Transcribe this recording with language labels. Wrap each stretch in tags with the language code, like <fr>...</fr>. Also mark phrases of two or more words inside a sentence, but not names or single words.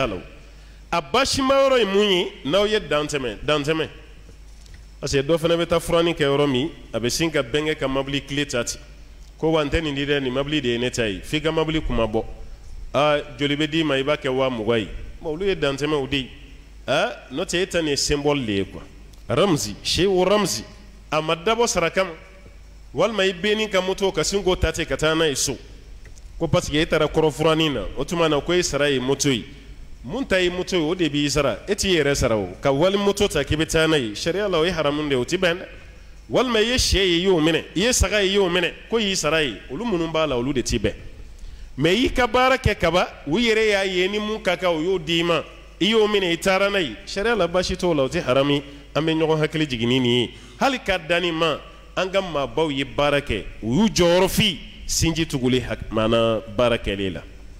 <bm>la a baasima yɔrɔ ye mun ye n'aw ye dantɛmɛ</bm> <fr>parce que</fr> <bm>dɔ fana bɛ taa furanin kɛ yɔrɔ min a bɛ sin ka bɛnkɛ ka mobili tile ta ten ko wa n tɛ nin di dɛ nin mobili de ye ne ta ye f'i ka mobili kuma bɔ joli bɛ d'i ma i b'a kɛ 20,000 ye olu ye dantɛmɛw de ye n'o tɛ e ta nin ye symbole de ye quoi ramzi shehu ramzi a ma dabɔ sara kama walima i bɛnni ka moto ka sin k'o ta ten ka taa n'a ye so ko</bm> <fr>parce que</fr> <bm>e taara kɔrɔfuranin na o tuma na ko e sara ye moto ye mun ta ye moto ye o de b'i sara e t'i yɛrɛ sara o ka wali moto ta k'i bɛ taa n'a ye sariya la o ye haramu de ye o ti bɛn dɛ walima i ye sɛ ye i y'o minɛ i ye saga ye i y'o minɛ ko y'i sara ye olu minnu b'a la olu de ti bɛn mais i ka baara kɛ kaba u yɛrɛ y'a ye ni mun ka kan o y'o d'i ma i y'o minɛ i taara n'a ye sariya la baasi t'o la o ti haramu an bɛ ɲɔgɔn hakili jigin ni nin ye hali ka danni ma an ka maabaw ye baara kɛ u y'u jɔyɔrɔ fi sinji tuguli maana baara kɛli la</bm>